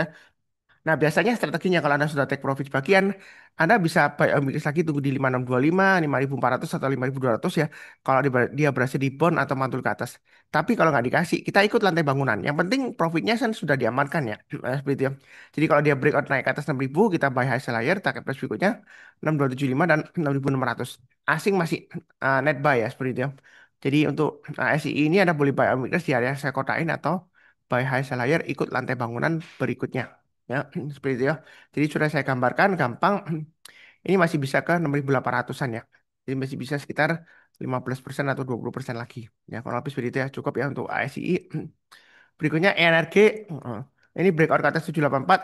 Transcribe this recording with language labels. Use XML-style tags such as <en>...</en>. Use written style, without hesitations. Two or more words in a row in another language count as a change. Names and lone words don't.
<id>Nah, biasanya strateginya kalau Anda sudah</id> <en>take profit</en> <id>sebagian, Anda bisa buy ambil lagi tunggu di 5.625, 5.400 atau 5.200 ya. Kalau dia berhasil di bond atau mantul ke atas. Tapi kalau nggak dikasih, kita ikut lantai bangunan. Yang penting profitnya kan sudah diamankan ya. Nah, seperti itu ya. Jadi kalau dia breakout naik ke atas 6.000, kita</id> <en>buy high sell higher, target price</en> <id>berikutnya 6.275 dan 6.600. Asing masih</id> <en>net buy</en> <id>ya, seperti itu ya. Jadi untuk SI ini Anda boleh buy ambil di area saya kotain atau</id> <en>buy high sell higher</en> <id>ikut lantai bangunan berikutnya. Ya, seperti itu ya. Jadi sudah saya gambarkan gampang. Ini masih bisa ke 6.800-an ya. Jadi masih bisa sekitar 15% atau 20% lagi. Ya, kalau habis seperti itu ya. Cukup ya untuk ASI. Berikutnya ENRG. Ini breakout ke atas 784.</id>